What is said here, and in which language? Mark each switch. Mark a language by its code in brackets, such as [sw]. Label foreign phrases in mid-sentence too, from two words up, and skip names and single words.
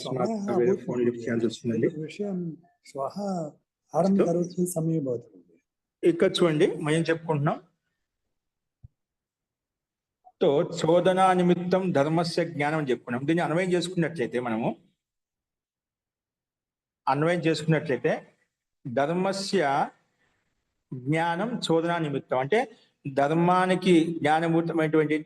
[sa] అకస్మాత్ समयः వేరే अभूत् [en] phone lift [sa] महोदय, [te] చేయాల్సి వస్తుందండి. [sa] एतत् विषयं श्वः అస్తు. आरम्भं करोति चेत् सम्यक् भवति महोदय. [te] ఇక్కడ చూడండి మనం చెప్పుకుంటున్నాం. [sa] తో చోదనా నిమిత్తం ధర్మస్య జ్ఞానం [te] అని చెప్పుకున్నాం. దీన్ని అన్వయం చేసుకున్నట్లయితే [sa] ధర్మస్య జ్ఞానం చోదనా నిమిత్తం [te] అంటే ధర్మానికి జ్ఞానభూతమైనటువంటి ఏంటి?